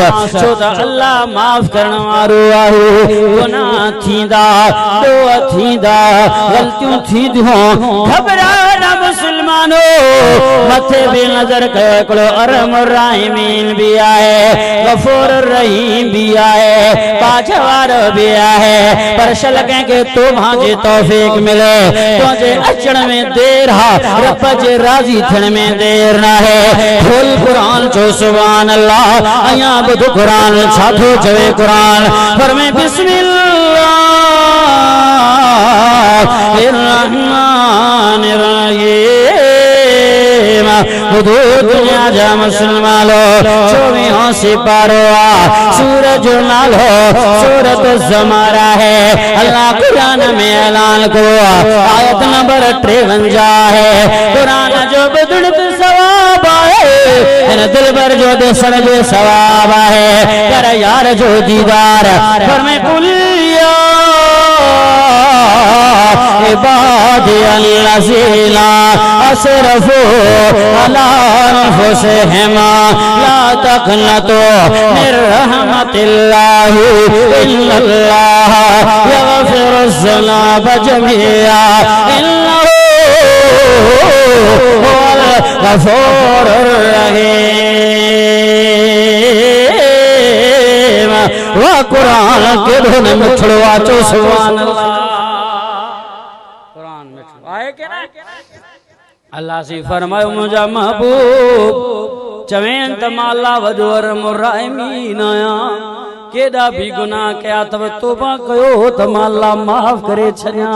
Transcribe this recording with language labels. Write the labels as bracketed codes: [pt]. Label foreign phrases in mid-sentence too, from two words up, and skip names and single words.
[sd] छो त अल्लाह माफ़ करण वारो आहे। गुनाह थींदा ॾोह थींदा ग़लतियूं थींदियूं घबरा न मुस्लमानो मथे बि नज़र कयो हिकिड़ो [ar] أرحم الراحمين [sd] बि आहे [ar] غفور رحيم [sd] बि आहे पाछ वारो बि आहे। पर शल कंहिंखे तौबा जी तौफ़ीक़ मिले तुझे अचण में देर हा रब जे राज़ी थियण में देर न है। खोल कुरान चो [ar] سبحان الله. [sd] अया बुध कुरान छा थो चवे कुरान फरमाए बिस्मिल्लाहिर्रहमानिर्रहीम। बुधो दुनिया जा मुसलमानो 24 सिपारो आ सूरज नालो सूरत ज़मारा है। अल्लाह कुरान में ऐलान करो आयत नंबर 53 है। कुरान जो ॿुधण ते सवाब आहे इन दिल भर जो ॾिसण जो सवाब आहे पर यार जो दीदार फरमाए कुलिया [ar] عبادي الذين أسرفوا على أنفسهم لا تقنطوا من رحمة الله إن الله يغفر الذنوب جميعا إنه هو الغفور الرحيم. [sd] वाह कुरान केॾो न मिठड़ो आहे। चो [ar] سبحان الله. [sd] कुरान मिठड़ो आहे के न अल्लाह सी फरमायो मुंहिंजा महबूब चवें त मां अल्लाह वॾो [ar] أرحم الراحمين [sd] आहियां। केॾा बि गुनाह कया अथव तौबा कयो त मां अल्लाह माफ़ करे छॾियां।